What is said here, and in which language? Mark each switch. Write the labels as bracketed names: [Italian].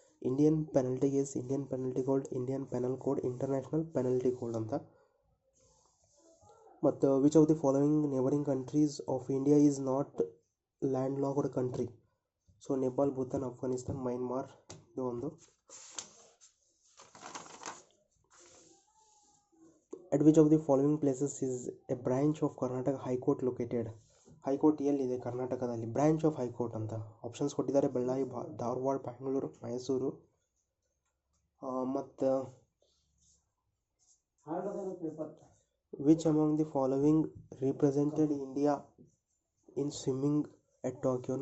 [English] Indian penalty case, Indian penalty code, Indian penal code, international penalty code ಅಂತ. ಮತ್ತು which of the following neighbouring countries of India is not land locked country? [Kannada] So Nepal, Bhutan, Afghanistan, Myanmar ಇದು ಒಂದು. [English] At which of the following places is a branch of Karnataka High Court located? [Kannada] High court ಎಲ್ಲಿದೆ ಕರ್ನಾಟಕದಲ್ಲಿ? Branch of high court ಅಂತ options ಕೊಟ್ಟಿದ್ದಾರೆ. ಬಳ್ಳಾರಿ, ಧಾರವಾಡ, ಬ್ಯಾಂಗ್ಳೂರು, ಮೈಸೂರು. [English] ಮತ್ತು which among the following represented India in swimming at Tokyo?